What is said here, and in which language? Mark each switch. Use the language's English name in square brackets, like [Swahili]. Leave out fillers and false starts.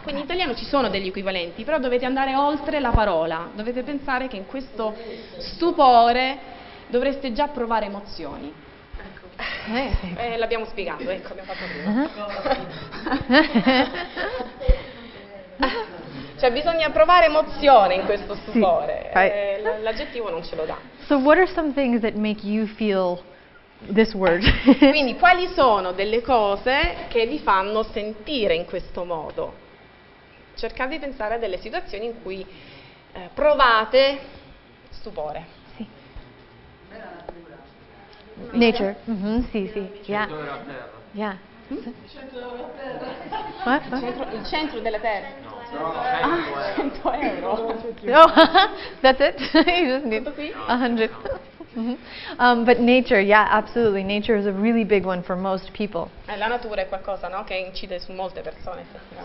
[Italian] Quindi in italiano ci sono degli equivalenti, però dovete andare oltre la parola, dovete pensare che in questo stupore dovreste già provare emozioni. L'abbiamo spiegato, ecco, abbiamo fatto prima. Cioè bisogna provare emozione in questo stupore, l'aggettivo non ce lo dà. [English] So what are some things that make you feel this word? [Italian] Quindi quali sono delle cose che vi fanno sentire in questo modo? Cercate di pensare a delle situazioni in cui provate stupore. [English] Nature. Sì. Yeah. Yeah. What? [Italian] Il centro della Terra. No, 100 euro. [English] Oh, that's it? You just need 100. But nature, yeah, absolutely. Nature is a really big one for most people. [Italian] La natura è qualcosa, no, che incide su molte persone effettivamente.